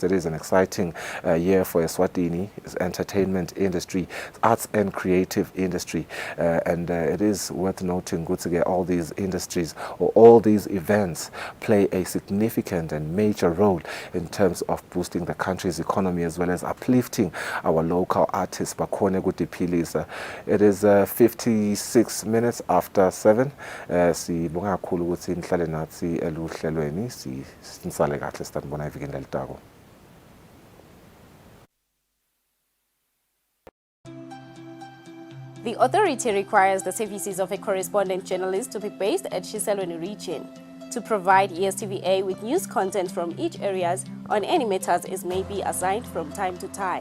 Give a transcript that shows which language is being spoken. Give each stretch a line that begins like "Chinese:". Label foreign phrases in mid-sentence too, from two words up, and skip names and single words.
English: It is an exciting year for Eswatini, entertainment industry, arts and creative industry, and it is worth noting ukuthi all these industries or all these events play a significant and major role in terms of boosting the country's economy as well as uplifting our local artists.
Swati: Bakhone kudiphilisa.
English: It is 56 minutes after 7.
Swati: Sibonga kakhulu ukuthi nihlale nathi eluhlelweni, sinisale kahle sitanibona evikini lelitako.
English: The authority requires the services of a correspondent journalist to be based at Kusile region to provide ESTVA with news content from each areas on any matters as may be assigned from time to time.